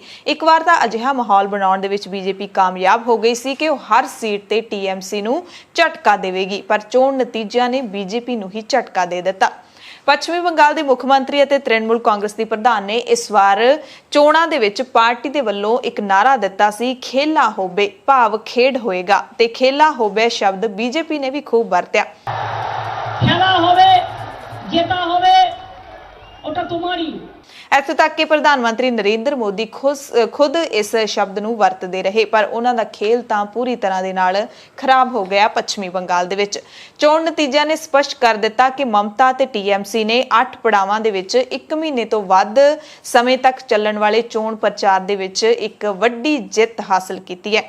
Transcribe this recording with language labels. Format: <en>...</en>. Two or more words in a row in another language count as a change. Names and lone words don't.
<pa>ਇੱਕ ਵਾਰ ਤਾਂ ਅਜਿਹਾ ਮਾਹੌਲ ਬਣਾਉਣ ਦੇ ਵਿੱਚ BJP ਕਾਮਯਾਬ ਹੋ ਗਈ ਸੀ ਕਿ ਉਹ ਹਰ ਸੀਟ ਤੇ TMC ਨੂੰ ਝਟਕਾ ਦੇਵੇਗੀ, ਪਰ ਚੋਣ ਨਤੀਜਿਆਂ ਨੇ BJP ਨੂੰ ਹੀ ਝਟਕਾ ਦੇ ਦਿੱਤਾ। ਪੱਛਮੀ ਬੰਗਾਲ ਦੇ ਮੁੱਖ ਮੰਤਰੀ ਅਤੇ ਤ੍ਰਿਣਮੂਲ ਕਾਂਗਰਸ ਦੀ ਪ੍ਰਧਾਨ ਨੇ ਇਸ ਵਾਰ ਚੋਣਾਂ ਦੇ ਵਿੱਚ ਪਾਰਟੀ ਦੇ ਵੱਲੋਂ ਇੱਕ ਨਾਰਾ ਦਿੱਤਾ ਸੀ,</pa> <bn>খেলা হবে</bn> <pa>ਭਾਵ ਖੇਡ ਹੋਏਗਾ, ਤੇ</pa> <bn>খেলা হবে</bn> <pa>ਸ਼ਬਦ BJP ਨੇ ਵੀ ਖੂਬ ਵਰਤਿਆ।</pa> <bn>খেলা হবে, জেতা হবে, ওটা তোমারই।</bn> <pa>ਇੱਥੋਂ ਤੱਕ ਕਿ ਪ੍ਰਧਾਨ ਮੰਤਰੀ ਨਰਿੰਦਰ ਮੋਦੀ ਖੁਦ ਇਸ ਸ਼ਬਦ ਨੂੰ ਵਰਤਦੇ ਰਹੇ, ਪਰ ਉਹਨਾਂ ਦਾ ਖੇਲ ਤਾਂ ਪੂਰੀ ਤਰ੍ਹਾਂ ਦੇ ਨਾਲ ਖਰਾਬ ਹੋ ਗਿਆ। ਪੱਛਮੀ ਬੰਗਾਲ ਦੇ ਵਿੱਚ ਚੋਣ ਨਤੀਜਿਆਂ ਨੇ ਸਪਸ਼ਟ ਕਰ ਦਿੱਤਾ ਕਿ ਮਮਤਾ ਤੇ TMC ਨੇ 8 ਪੜਾਵਾਂ ਦੇ ਵਿੱਚ 1 ਮਹੀਨੇ ਤੋਂ ਵੱਧ ਸਮੇਂ ਤੱਕ ਚੱਲਣ ਵਾਲੇ ਚੋਣ ਪ੍ਰਚਾਰ ਦੇ ਵਿੱਚ ਇੱਕ ਵੱਡੀ ਜਿੱਤ ਹਾਸਲ ਕੀਤੀ ਹੈ।</pa>